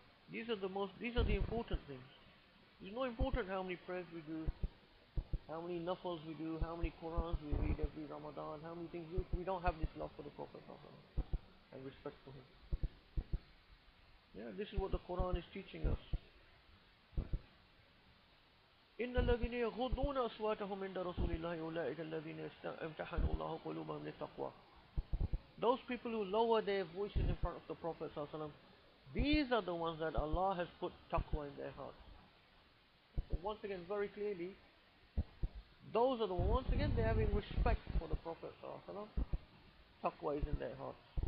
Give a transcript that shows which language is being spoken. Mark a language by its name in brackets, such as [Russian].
[English] These are the important things. It's not important how many prayers we do, how many nafals we do, how many Qurans we read every Ramadan, how many things we don't have this love for the Prophet and respect for him. This is what the Quran is teaching us. [Arabic] إن الذين يغضون أصواتهم عند رسول الله أولئك الذين امتحن الله قلوبهم للتقوى. [English] Those people who lower their voices in front of the Prophet ﷺ, these are the ones that Allah has put taqwa in their hearts. So once again, very clearly, those are the ones, once again, they're having respect for the Prophet ﷺ. Taqwa is in their hearts.